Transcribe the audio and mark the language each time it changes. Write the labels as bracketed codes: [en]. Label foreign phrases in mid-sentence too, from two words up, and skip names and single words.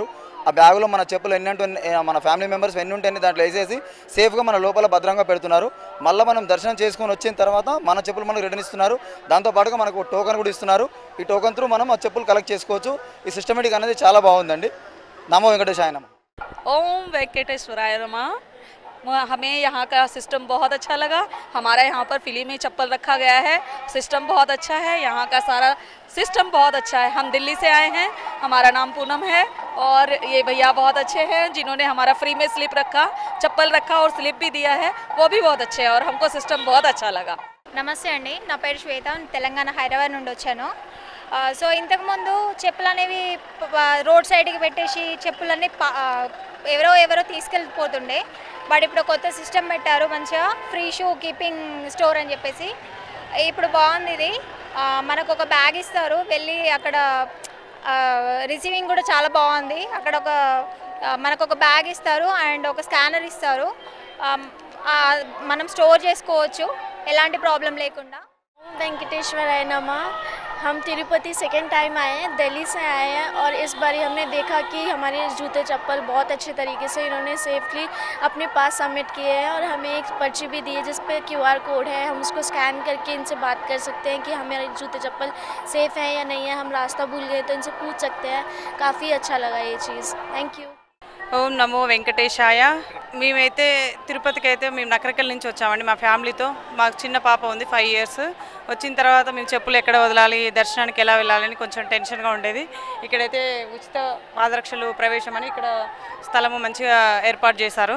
[te] ఆ బ్యాగులో మన చెప్పులు మన [en] family members [te] ఎన్ని ఉంటాయని దాంట్లో వేసేసి సేఫ్గా మన లోపల భద్రంగా పెడుతున్నారు. మళ్ళీ మనం దర్శనం చేసుకొని వచ్చిన తర్వాత మన చెప్పులు మనకు రిటర్న్ ఇస్తున్నారు. దాంతోపాటుగా మనకు టోకెన్ కూడా ఇస్తున్నారు. ఈ [en] token through [te] మనం ఆ చెప్పులు కలెక్ట్ చేసుకోవచ్చు. ఈ సిస్టమేటిక్ అనేది చాలా బాగుందండి. [sa] నమో వెంకటేశాయ నమః. ओम वेंकटेश्वराय नमः। [hi] हमें यहाँ का सिस्टम बहुत अच्छा लगा। हमारा यहाँ पर फ्री में चप्पल रखा गया है, सिस्टम बहुत अच्छा है, यहाँ का सारा सिस्टम बहुत अच्छा है। हम दिल्ली से आए हैं, हमारा नाम पूनम है और ये भैया बहुत अच्छे हैं जिन्होंने हमारा फ्री में स्लिप रखा, चप्पल रखा और स्लिप भी दिया है, वो भी बहुत अच्छे हैं और हमको सिस्टम बहुत अच्छा लगा। [te] నమస్తే అండి, నా పేరు శ్వేత, తెలంగాణ హైదరాబాద్ నుండి వచ్చాను. సో ఇంతకుముందు చెప్పులు అనేవి రోడ్ సైడ్కి పెట్టేసి చెప్పులన్నీ ఎవరో తీసుకెళ్ళిపోతుండే. బట్ ఇప్పుడు కొత్త సిస్టమ్ పెట్టారు, మంచిగా [en] free shoe keeping store [te] అని చెప్పేసి. ఇప్పుడు బాగుంది ఇది. మనకు ఒక బ్యాగ్ ఇస్తారు, వెళ్ళి అక్కడ రిసీవింగ్ కూడా చాలా బాగుంది. అక్కడ మనకు ఒక బ్యాగ్ ఇస్తారు అండ్ ఒక స్కానర్ ఇస్తారు, మనం స్టోర్ చేసుకోవచ్చు ఎలాంటి ప్రాబ్లం లేకుండా. [sa] वेंकटेश्वराय नमः। [hi] हम तिरुपति [en] second time [hi] आए हैं, दिल्ली से आए हैं और इस बार हमने देखा कि हमारे जूते चप्पल बहुत अच्छे तरीके से इन्होंने सेफली अपने पास सबमिट किए हैं और हमें एक पर्ची भी दी है जिस पे [en] QR code [hi] है। हम उसको स्कैन करके इनसे बात कर सकते हैं कि हमारे जूते चप्पल सेफ़ हैं या नहीं है। हम रास्ता भूल गए तो इनसे पूछ सकते हैं। काफ़ी अच्छा लगा ये चीज़। [en] thank you. [sa] ఓం నమో వెంకటేశాయ. [te] మేమైతే తిరుపతికి అయితే మేము నకరకల్ నుంచి వచ్చామండి మా ఫ్యామిలీతో. మాకు చిన్న పాప ఉంది, 5 ఇయర్స్. వచ్చిన తర్వాత మేము చెప్పులు ఎక్కడ వదలాలి, దర్శనానికి ఎలా వెళ్ళాలని కొంచెం టెన్షన్గా ఉండేది. ఇక్కడైతే ఉచిత పాదరక్షలు ప్రవేశం అని ఇక్కడ స్థలము మంచిగా ఏర్పాటు చేశారు.